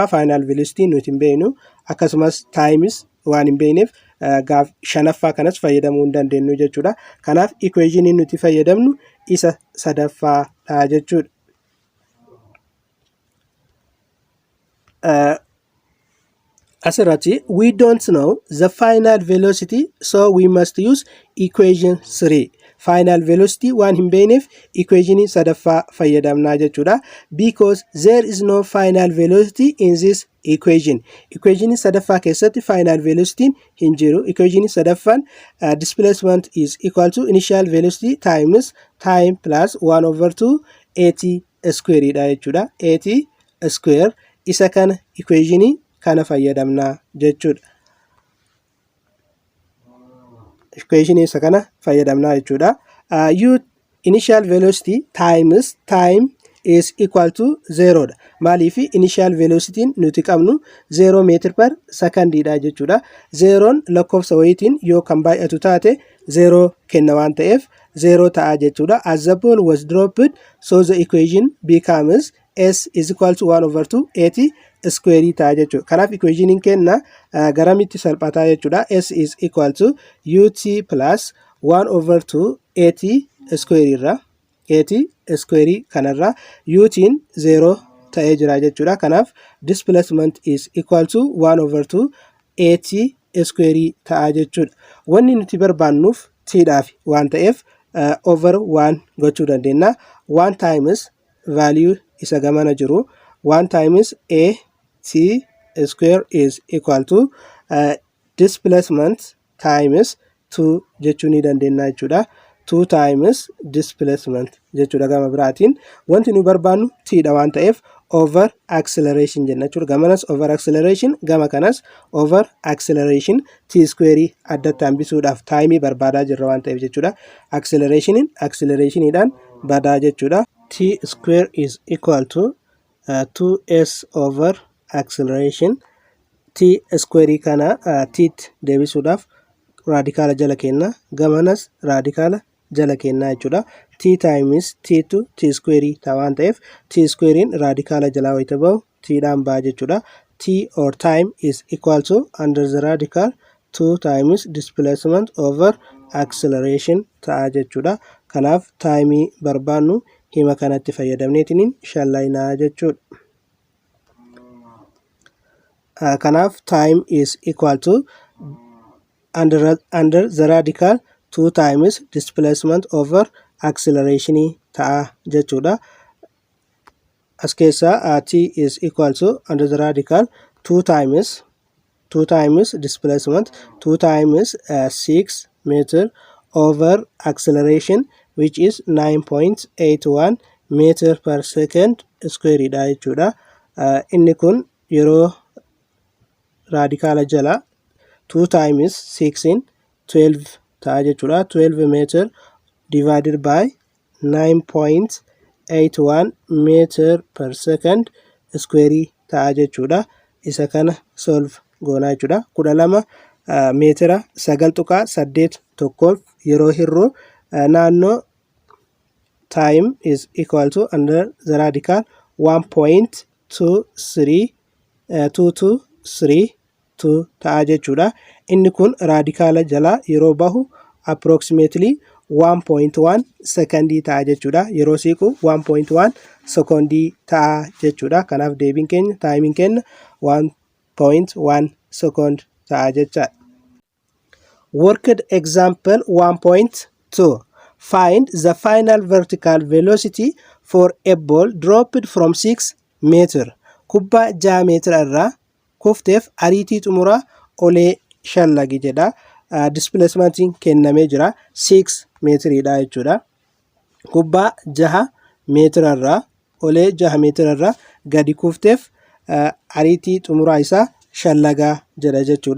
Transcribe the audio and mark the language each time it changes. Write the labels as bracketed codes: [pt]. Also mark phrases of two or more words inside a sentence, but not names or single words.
[en] Final velocity [om] nuti hin beeknu. Akkasumas times waan hin beekneef shanaffaa kanas fayyadamuu hin dandeenyu jechuudha. Kanaaf equationii nuti fayyadamnu isa sadaffaadha jechuudha. [en] Asirratti we don't know the final velocity, so we must use equation 3. Final velocity [om] waan hin beekneef equationii sadaffaa fayyadamnaa jechuudha. [en] Because there is no final velocity in this equation. [om] Equationii sadaffaa keessatti [en] final velocity [om] hin jiru. Equationii sadaffaan [en] displacement is equal to initial velocity times time plus 1/2 at square [om] dha jechuudha. 8 square isa kana equation kana fayyadamna jechuudha. Equation isa kana fayyadamna jechuudha. [en] U initial velocity times time is equal to 0 dha. [om] Maaliif [en] initial velocity [om] nuti qabnu [en] 0 meter per second [om] dha jechuudha. 0 lakkoofsa wayitiin yoo kan baay'atu taate 0 kenna waan ta'eef 0 ta'a jechuudha. [en] As the ball was dropped, so the equation becomes s is equal to 1 over 2 80 square [om] ta'a jechuudha. Kanaaf equation kenna garamitti salphataa jechuudha. [en] S is equal to ut plus 1 over 2 80 square irra 80 square [om] kanarra utiin 0 ta'ee jira jechuudha. [en] Kanaaf displacement is equal to 1 over 2 80 square [om] ta'a jechuudha. Wanni nuti barbaannuuf t dhaaf waan ta'eef over 1 gochuu dandeenya. [en] 1 times value [om] isa gamana jiru [en] 1 times a t square is equal to displacement times 2 [om] jechuu ni dandeenya jechuudha. [en] 2 times displacement [om] jechuudha gama biraatiin. Wanti nu barbaannu t dha waan ta'eef [en] over acceleration [om] jenna jechuudha. [en] Gamanas over acceleration, [om] gama kanas [en] over acceleration. [om] T square addatti hambisuudhaaf time barbaadaa jirra waan ta'eef jechuudha. Accelerationidhaan badaa jechuudha. [en] T square is equal to 2s over acceleration. [om] T square kana t deebisuudhaaf radikaala jala kenna, gamanas radikaala jala kenna jechuudha. T times t2 t square ta'a waan ta'eef t squarein radikaala jalaa wayita bahu t dhaan ba'a jechuudha. [en] T or time is equal to under the radical 2 times displacement over acceleration [om] ta'a jechuudha. Kanaaf time barbaannu hima kanatti fayyadamneetiin shallaynaa jechuudha. [en] Kanaaf time is equal to under the radical 2 times displacement over acceleration [om] ta'a jechuudha. As keessa [en] t is equal to under the radical 2 times displacement 2 times 6 meter over acceleration which is 9.81 meter per second square [om] dha jechuudha. Inni kun yeroo radikaala jala 2 times 6 in 12 ta'a jechuudha. [en] 12 meter divided by 9.81 meter per second square [om] ta'a jechuudha. Isa kana solve goonaa jechuudha. 12 meetira 9.8 tokkoof yeroo hir'u naannoo [en] time is equal to under the radical [om] 1.232 ta'a jechuudha. Inni kun radikaala jala yeroo bahu approximately 1.1 secondii ta'a jechuudha. Yeroo siiqu 1.1 secondii ta'a jechuudha. Kanaaf deebiin keenya taayimiin keenya 1.1 second ta'a jechaadha. [en] Worked example 1.2. Find the final vertical velocity for a ball dropped from 6 meter. [om] Kubbaa 6 meetira irraa kufteef ariitii xumuraa olee shallagi jedha. Displacementiin kennamee jira 6 meetiridha jechuudha. Kubbaa 6 meetira irraa olee 6 meetira irraa gadi kufteef ariitii xumuraa isaa shallagaa jedha jechuudha.